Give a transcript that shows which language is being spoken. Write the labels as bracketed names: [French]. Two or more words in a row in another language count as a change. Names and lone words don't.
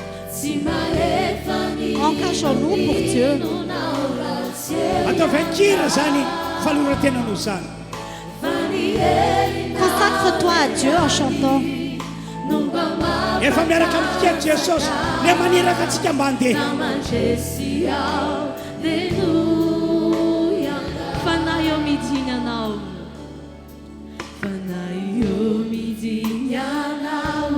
[French] Engageons-nous pour Dieu. [Malagasy] Atao vankira zany faloran-tenanao zany. [French] Consacre-toi à Dieu en chantant. [Malagasy] Efa miaraka amintsika Jesosy le maniraka antsika mba handeha. Fanahy eo midiny anao. Fanahy eo midiny anao.